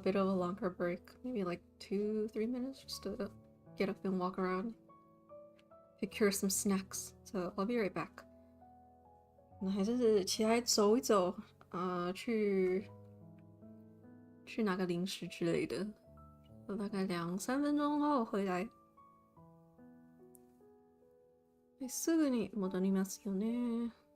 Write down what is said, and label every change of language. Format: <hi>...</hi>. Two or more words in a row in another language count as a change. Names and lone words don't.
<en>bit of a longer break, maybe like 2-3 minutes, just to get up and walk around, procure some snacks. So I'll be right back.</en> <zh>那还是起来走一走，去拿个零食之类的。我大概2-3分钟后回来。</zh> <ja>すぐに戻りますよね。</ja>